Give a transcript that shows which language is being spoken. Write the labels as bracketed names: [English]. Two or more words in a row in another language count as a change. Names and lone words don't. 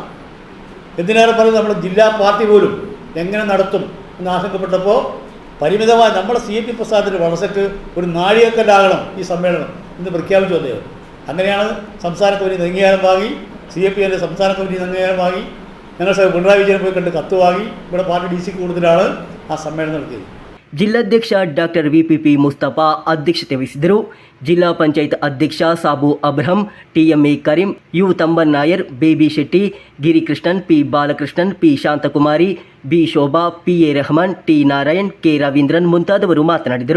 [Malayalam] എന്തിനേറെ പറയുന്നത് നമ്മുടെ ജില്ലാ പാർട്ടി പോലും എങ്ങനെ നടത്തും എന്ന് ആശങ്കപ്പെട്ടപ്പോൾ പരിമിതമായ നമ്മുടെ CITU പ്രസ്ഥാനത്തിൻ്റെ വളർച്ചയ്ക്ക് ഒരു നാഴികക്കല്ലാകണം ഈ സമ്മേളനം എന്ന് പ്രഖ്യാപിച്ചു അദ്ദേഹം. അങ്ങനെയാണ് സംസ്ഥാനത്ത് ഒരു അംഗീകാരം വാങ്ങി CPIൻ്റെ സംസ്ഥാന കമ്മിറ്റി അംഗീകാരമായി ഞങ്ങൾ പിണറായി വിജയനെ പോയി കണ്ട് കത്ത് വാങ്ങി ഇവിടെ പാർട്ടി DC കൊടുത്തിട്ടാണ് ആ സമ്മേളനം നടത്തിയത്. [Kannada] ಜಿಲ್ಲಾಧ್ಯಕ್ಷ ಡಾಕ್ಟರ್ VPP ಮುಸ್ತಫಾ ಅಧ್ಯಕ್ಷತೆ ವಹಿಸಿದರು. ಜಿಲ್ಲಾ ಪಂಚಾಯತ್ ಅಧ್ಯಕ್ಷ ಸಾಬು ಅಬ್ರಹಂ, TMA ಕರೀಂ, ಯು ತಂಬನ್ ನಾಯರ್, ಬೇಬಿ ಶೆಟ್ಟಿ, ಗಿರಿಕೃಷ್ಣನ್, P ಬಾಲಕೃಷ್ಣನ್, P ಶಾಂತಕುಮಾರಿ, B ಶೋಭಾ, PA ರೆಹಮಾನ್, T ನಾರಾಯಣ್, K ರವೀಂದ್ರನ್ ಮುಂತಾದವರು ಮಾತನಾಡಿದರು.